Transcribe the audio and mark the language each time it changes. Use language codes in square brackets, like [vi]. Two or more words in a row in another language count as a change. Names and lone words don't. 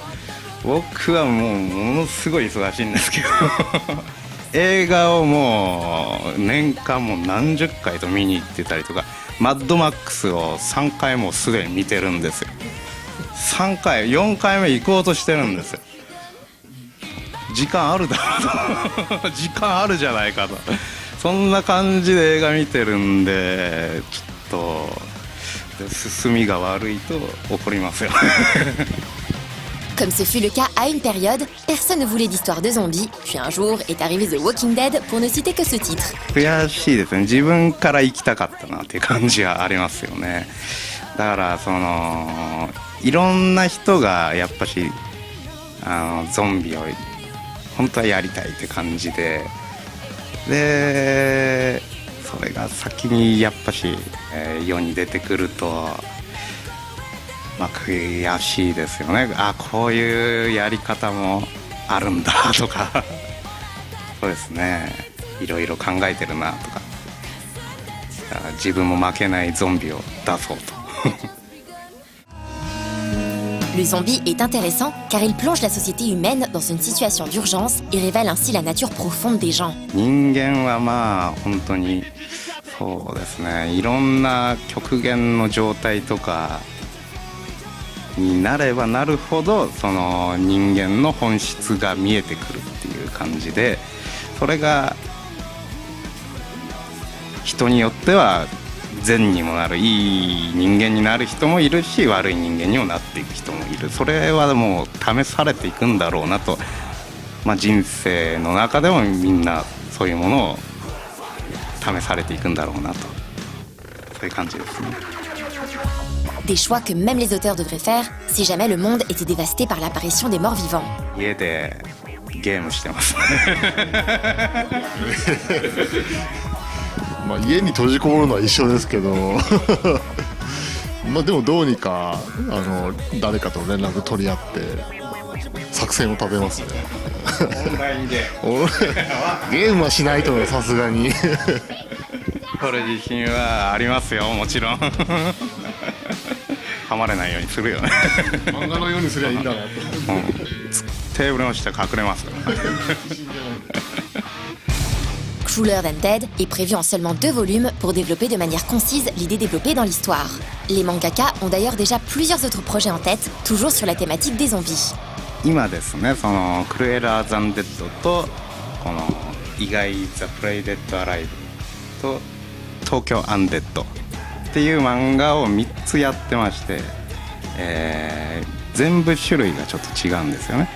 [ja] 僕はもうものすごい忙しいんですけど映画をもう年間もう何十回と見に行ってたりとか、マッドマックスを3回もすでに見てるんですよ。3回4回目行こうとしてるんですよ。時間あるだろうと時間あるじゃないかと、そんな感じで映画見てるんで、ちょっと進みが悪いと怒りますよ [fr] Comme ce fut le cas à une période, personne ne voulait d'histoire de zombies, puis un jour est arrivé The Walking Dead pour ne citer que ce titre. [ja] 悔しいですね。自分から行きたかったなっていう感じはありますよね。だからいろんな人がやっぱしゾンビを本当はやりたいって感じで、でそれが先にやっぱし、世に出てくると、まあ、悔しいですよね。あ、こういうやり方もあるんだとかそうですね、いろいろ考えてるなとか、自分も負けないゾンビを出そうと [fr] Le zombie est intéressant car il plonge la société humaine dans une situation d'urgence et révèle ainsi la nature profonde des gens. [ja] 人間はまあ本当にそうですね、いろんな極限の状態とかになればなるほど、その人間の本質が見えてくるっていう感じで、それが人によっては善にもなる、いい人間になる人もいるし、悪い人間にもなっていく人もいる。それはもう試されていくんだろうなと、まあ、人生の中でもみんなそういうものを試されていくんだろうなと、そういう感じですね。 [fr] Des choix que même les auteurs devraient faire si jamais le monde était dévasté par l'apparition des morts vivants. [ja] 家でゲームしてますまあ家に閉じこもるのは一緒ですけどまあでもどうにか誰かと連絡取り合って作戦を立てますねオンラインでゲームはしないとさすがにこれ自信はありますよ、もちろんはまれないようにするよね漫画のようにすりゃいいんだなと、テーブルの下隠れますよ [fr] Crueler Than Dead est prévu en seulement 2 volumes pour développer de manière concise l'idée développée dans l'histoire. Les mangaka ont d'ailleurs déjà plusieurs autres projets en tête, toujours sur la thématique des zombies. [ja] 今ですね、そのクルエラー・ザンデッドとこの意外ザ・プレイ・デッド・アライブと東京アンデッドっていう漫画を3つやってまして、全部種類がちょっと違うんですよね。